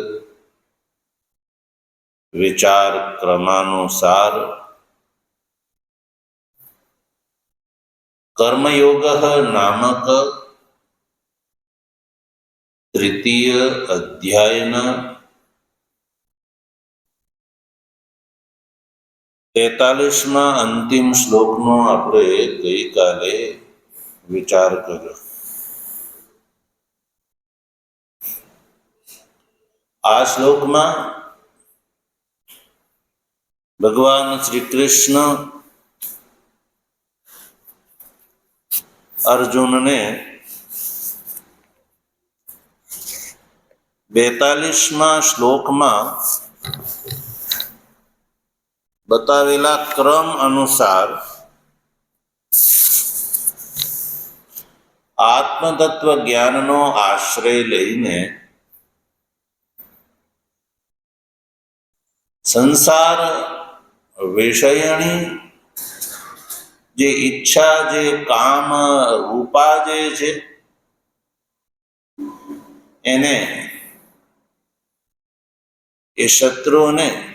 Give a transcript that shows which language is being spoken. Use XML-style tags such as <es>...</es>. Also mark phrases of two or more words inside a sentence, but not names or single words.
<gu>વિચાર ક્રમાનુસાર કર્મયોગ નામક તૃતીય અધ્યાયના 43મા અંતિમ શ્લોકનો આપણે ગઈકાલે વિચાર કર્યો. આ શ્લોકમાં ભગવાન શ્રી કૃષ્ણ અર્જુનને 42મા શ્લોકમાં બતાવેલા ક્રમ અનુસાર આત્મતત્વ જ્ઞાનનો આશ્રય લઈને સંસાર વિષયની જે ઇચ્છા જે કામ રૂપા જે છે એને એ શત્રુઓને</gu>